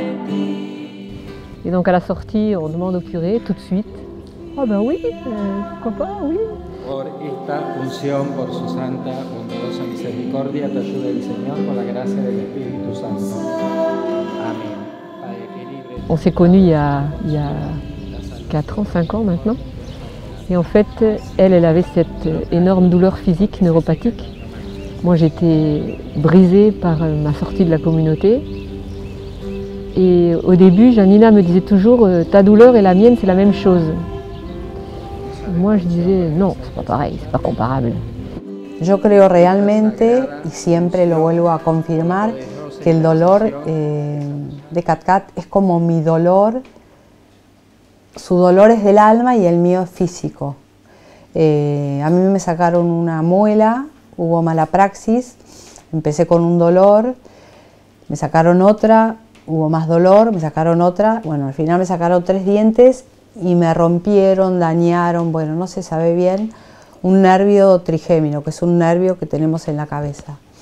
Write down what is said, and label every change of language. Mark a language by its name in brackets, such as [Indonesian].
[French] Et donc à la sortie, on demande au curé tout de suite. Ah ben oui, pourquoi pas, oui. [Spanish] Por esta unción, por su santa, bondadosa misericordia, te ayude el Señor con la gracia del Espíritu Santo. Amén. [French] On s'est connus il y a 4 ans, 5 ans maintenant. Et en fait, elle avait cette énorme douleur physique, neuropathique. Moi, j'étais brisée par ma sortie de la communauté. Et au début, Janina me disait toujours ta douleur et la mienne, c'est la même chose. Moi, je disais non, c'est pas pareil, c'est pas comparable. [Spanish] Yo creo realmente, y siempre lo vuelvo a confirmar, que el dolor de Cat Cat es como mi dolor. Su dolor es del alma y el mío es físico. A mí me sacaron una muela, hubo mala praxis, empecé con un dolor, me sacaron otra, hubo más dolor, me sacaron otra, bueno, al final me sacaron 3 dientes y me rompieron, dañaron, bueno, no se sabe bien, un nervio trigémino, que es un nervio que tenemos en la cabeza.